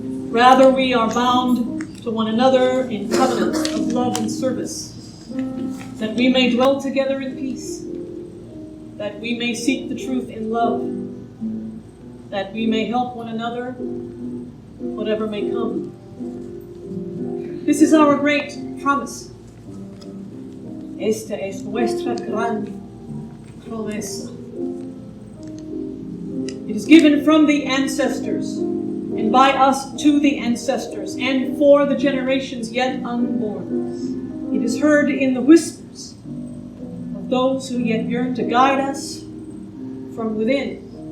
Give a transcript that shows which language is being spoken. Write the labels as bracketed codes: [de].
[en] Rather, we are bound to one another in covenant of love and service, that we may dwell together in peace, that we may seek the truth in love, that we may help one another, whatever may come. This is our great promise. [es] Esta es nuestra gran promesa. [en] It is given from the ancestors, and by us to the ancestors, and for the generations yet unborn. It is heard in the whispers of those who yet yearn to guide us from within.